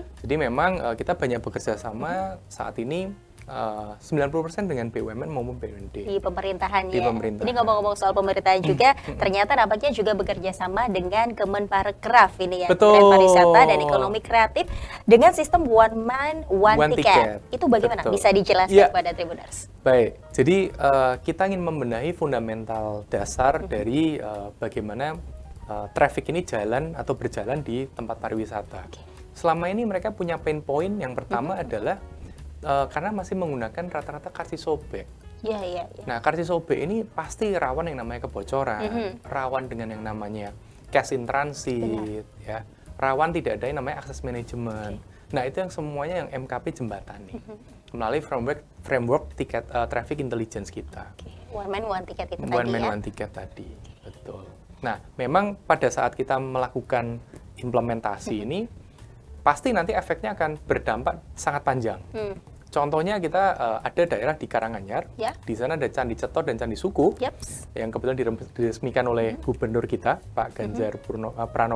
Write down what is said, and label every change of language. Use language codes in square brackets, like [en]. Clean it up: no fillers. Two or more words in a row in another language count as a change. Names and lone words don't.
[id] Jadi memang kita banyak bekerja sama saat ini 90% dengan BUMN maupun BUMD. Di pemerintahan Di ya. pemerintahan. Ini ngomong-ngomong soal pemerintahan juga, ternyata nampaknya juga bekerja sama dengan Kemenparekraf ini ya. Betul. Kementerian Pariwisata dan Ekonomi Kreatif dengan sistem [en] one man one, [id] One ticket. ticket. Itu bagaimana? Betul. Bisa dijelaskan Ya. kepada Tribuners? Baik, jadi kita ingin membenahi fundamental dasar dari bagaimana traffic ini jalan atau berjalan di tempat pariwisata. Selama ini mereka punya [en] pain point [id] yang pertama adalah karena masih menggunakan rata-rata karcis sobek. Iya, iya. Nah, karcis sobek ini pasti rawan yang namanya kebocoran, rawan dengan yang namanya [en] cash in transit, [id] ya, rawan tidak ada yang namanya akses manajemen. Nah, itu yang semuanya yang MKP jembatani melalui framework tiket [en] traffic intelligence [id] kita. [en] One man one ticket [id] itu One tadi man ya. [en] one ticket [id] tadi, betul. Nah, memang pada saat kita melakukan implementasi ini, pasti nanti efeknya akan berdampak sangat panjang. Contohnya kita ada daerah di Karanganyar, Ya. di sana ada Candi Ceto dan Candi Suku, Yaps. yang kebetulan diresmikan oleh gubernur kita, Pak Ganjar Pranowo.